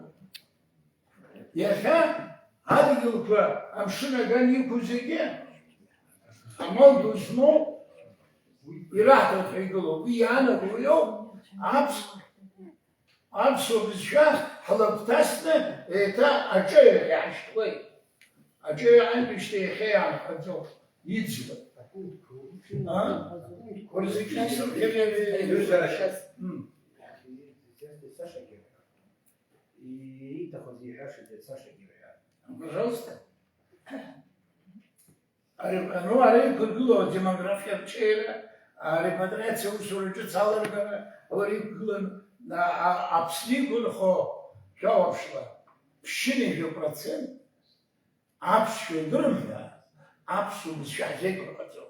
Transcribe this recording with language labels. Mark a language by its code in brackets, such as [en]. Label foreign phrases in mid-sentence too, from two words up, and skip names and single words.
[ab] Иахьа адгьылқәа амшын аган иқәу зегьы амал ду змоу ираҳҭоит ҳәа игылоуп. Уи иаанаго иоуп аԥсуа бызшәа ҳлагәҭасны еиҭа аҿы иаҳашьҭуеит. Аҿы иаантәижьҭеи иахьа иаанхаӡом, иӡбоит. Саша Геря. И Итахо Зихаши, Саша Геря. [ru] Пожалуйста. Ну, [ab] ари иқәыргыло демографиатә ҽеира, арепатриациа усура ҿыц алыргара, ари иқәгылан Аԥсны иқәынхо шәаҳәаԥшла %% аԥсшәа идырмҳәа, аԥсуа бызшәа ҳзеиқәырхаӡом.